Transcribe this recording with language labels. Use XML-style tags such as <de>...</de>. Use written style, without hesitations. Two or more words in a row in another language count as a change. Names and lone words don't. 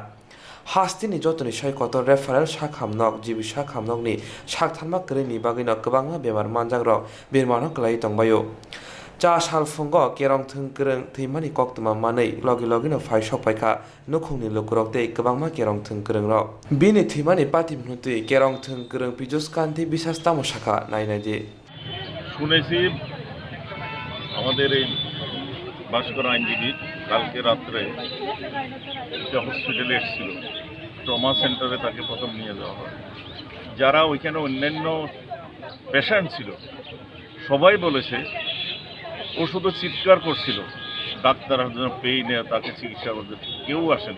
<trp>Hastini jotoni shaikoto referral shakhamnok jibi shakhamnokni shakthanma krini bagino kwbangma bemar manjagrok birmano klai tongbayo cha sal fungo kerong thungkrung thimani koktuma manei logi logino phai sokpaika nukhungni lukurok tei kwbangma kerong thungkrung rok bini thimani pati mhnutui kerong thungkrung pijus kanti bisas tamo shaka nainaje</trp> <bn>শুনেছি আমাদের এই ভাস্কর আইনজীবী কালকে রাত্রে একটা হসপিটালে এসেছিল,</bn> <en>trauma centre-e</en> <bn>তাকে প্রথম নিয়ে যাওয়া হয়। যারা ওইখানে অন্যান্য পেশেন্ট ছিল সবাই বলেছে ও শুধু চিৎকার করছিল, ডাক্তার পেইনে তাকে চিকিৎসা করতে কেউ আসেনি।</bn>